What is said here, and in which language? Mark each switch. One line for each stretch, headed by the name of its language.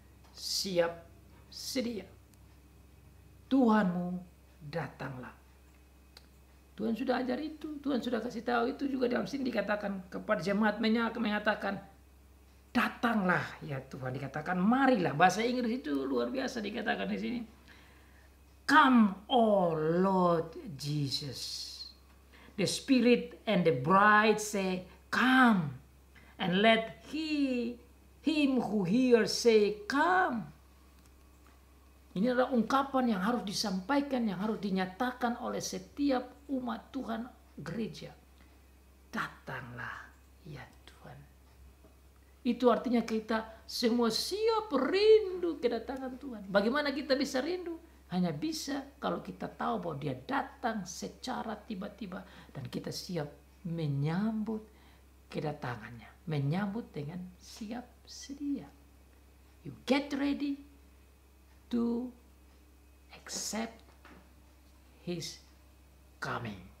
Indonesian: Siap sedia. Tuhanmu datanglah. Tuhan sudah ajar itu. Tuhan sudah kasih tahu itu juga dalam sini dikatakan kepada jemaat mengatakan, datanglah ya Tuhan, dikatakan marilah. Bahasa Inggris itu luar biasa dikatakan di sini.
English: Come, oh Lord Jesus. The Spirit and the bride say, come. And let him who hears say, come.
Indonesian: Ini adalah ungkapan yang harus disampaikan, yang harus dinyatakan oleh setiap umat Tuhan gereja. Datanglah ya Tuhan. Itu artinya kita semua siap rindu kedatangan Tuhan. Bagaimana kita bisa rindu? Hanya bisa kalau kita tahu bahwa dia datang secara tiba-tiba. Dan kita siap menyambut kedatangannya. Menyambut dengan siap sedia.
English: You get ready to accept his coming.